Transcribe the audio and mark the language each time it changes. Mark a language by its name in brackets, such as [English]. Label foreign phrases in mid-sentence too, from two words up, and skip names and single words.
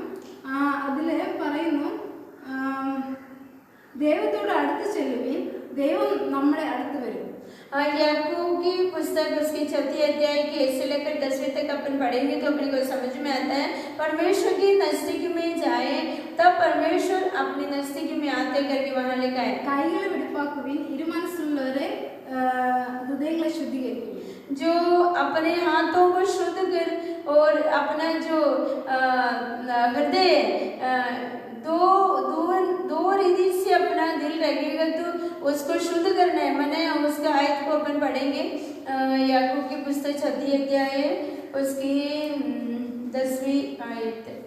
[Malayalam] അതിൽ പറയുന്നു, ദൈവത്തോട് അടുത്ത് ചെല്ലുവിൻ, ദൈവം നമ്മുടെ അടുത്ത് വരും. [Hindi] याकूब की पुस्तक उसके 4 अध्याय के 1 से लेकर 10वें तक अपन पढ़ेंगे तो अपने को समझ में आता है परमेश्वर की नजदीक में जाए तब परमेश्वर अपनी नजदीक में आते करके वहाँ लिखा है. [Malayalam] കൈകളെ വെടിപ്പാക്കുവിൻ, ഇരുമനസ്സുള്ളവരെ ഹൃദയങ്ങളെ ശുദ്ധീകരിക്കും. [Hindi] जो अपने हाथों को शुद्ध कर और अपना जो हृदय दो रीति से अपना दिल रखेगा तो उसको शुद्ध करना है. मैंने उसका आयत को अपन पढ़ेंगे. याकूब की पुस्तक 4 अध्याय उसकी 10वीं आयत.